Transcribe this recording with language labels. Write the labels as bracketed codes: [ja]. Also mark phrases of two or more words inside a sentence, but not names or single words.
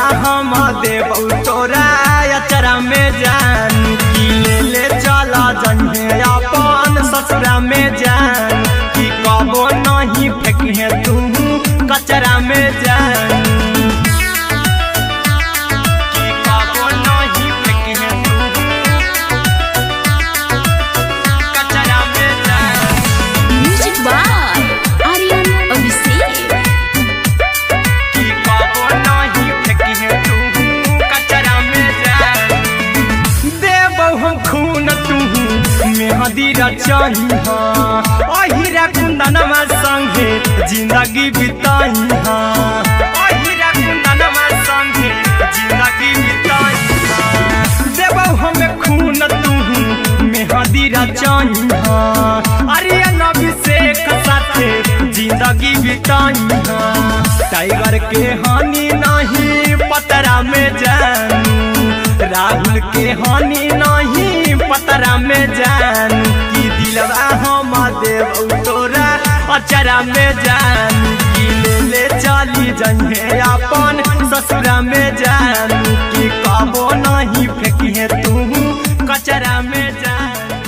[bho] हम देबू तोरा अचरा में जानू की ले ले चला जइहे अपन ससुरा में जानू की कबो नहीं फेंकिहे तू कचरा में जानू की कबो नहीं फेंकिहे तू कचरा में जानू [en] Music by Aryan Abhishek. [bho] की कबो नहीं फेंकिहे तू कचरा में जानू देबौ हम खून तू मेहदी रचहिहा अहिरा कुंदनमा संगे जिंदगी बिताइहा अहिरा कुंदनमा संगे जिंदगी बिताइहा देबौ हम खून तू मेहदी रचहिहा आर्यन अभिषेक साथे जिंदगी बिताइहा टाइगर के हानि नहीं पतरा में जानू राहुल के हानि नहीं पतरा में जानू की दिलवा हम देबू तोरा अचरा में जानू की ले ले चली जइहे अपन ससुरा में जानू की कबो नहीं फेंकिहे तू कचरा में जानू